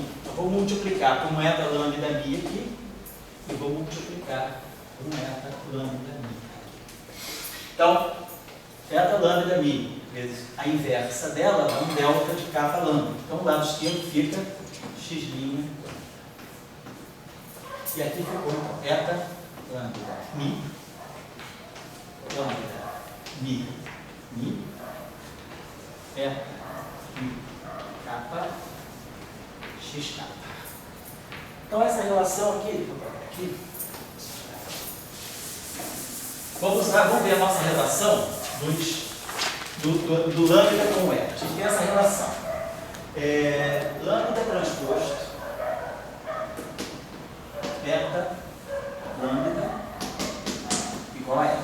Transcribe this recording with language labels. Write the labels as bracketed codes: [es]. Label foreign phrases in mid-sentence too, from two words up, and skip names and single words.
[pt] Eu vou multiplicar por um eta lambda mi aqui, e vou multiplicar por um eta lambda mi. Então, eta lambda mi vezes a inversa dela é um delta de kappa lambda. Então, o lado esquerdo fica x'. E aqui ficou, então, eta lambda mi, eta mi kappa, x kappa. Então, essa relação aqui, vamos ver a nossa relação do lambda com o eta. A gente tem essa relação. Lambda transposto, eta, lambda, igual a eta.